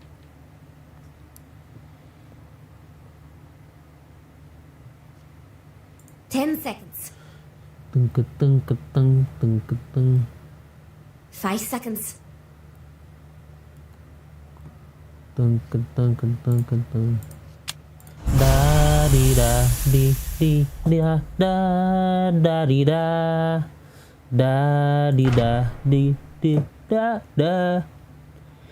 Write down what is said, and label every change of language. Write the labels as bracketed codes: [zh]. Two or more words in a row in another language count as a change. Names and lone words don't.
[en] Ten seconds. Teng keteng keteng teng keteng. 5 seconds. Teng keteng keteng keteng. Da di da di da da di da da di da di da da.